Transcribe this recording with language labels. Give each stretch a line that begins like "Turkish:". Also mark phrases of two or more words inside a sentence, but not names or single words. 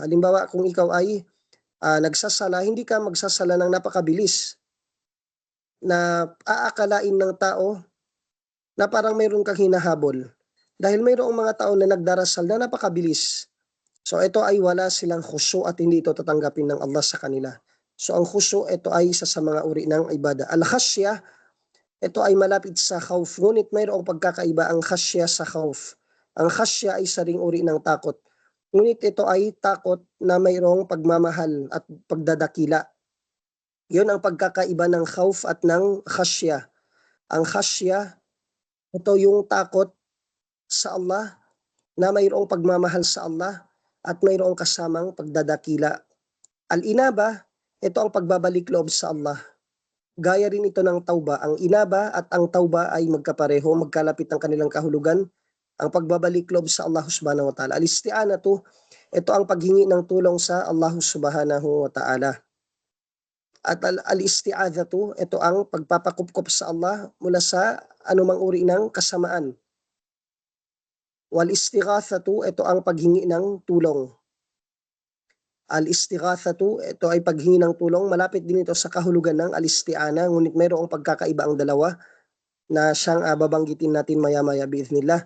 Filipino: Halimbawa, kung ikaw ay nagsasala, hindi ka magsasala ng napakabilis na aakalain ng tao na parang mayroon kang hinahabol. Dahil mayroong mga tao na nagdarasal na napakabilis. So ito ay wala silang khusyu' at hindi ito tatanggapin ng Allah sa kanila. So ang khusyu' ito ay isa sa mga uri ng ibada. Al-khashya, ito ay malapit sa khawf. Ngunit mayroong pagkakaiba ang khashya sa khawf. Ang khashya ay saring uri ng takot. Ngunit ito ay takot na mayroong pagmamahal at pagdadakila. Yun ang pagkakaiba ng khawf at ng khashya. Ang khashya, ito yung takot sa Allah na mayroong pagmamahal sa Allah at mayroong kasamang pagdadakila. Al-inaba, ito ang pagbabalik loob sa Allah. Gaya rin ito ng tauba. Ang inaba at ang tauba ay magkapareho, magkalapit ang kanilang kahulugan. Ang pagbabalik loob sa Allah
Arabic: سبحانه وتعالى.
Filipino: Al-isti'anatu, ito ang paghingi ng tulong sa Allah
Arabic: سبحانه وتعالى.
Filipino: At al-isti'adhatu, ito ang pagpapakupkop sa Allah mula sa anumang uri ng kasamaan. Wal-istighathatu, ito ang paghingi ng tulong. Al-istighathatu, ito ay paghingi ng tulong. Malapit din ito sa kahulugan ng al-isti'ana, ngunit mayroong pagkakaiba ang dalawa na siyang babanggitin natin maya-maya biiznillah.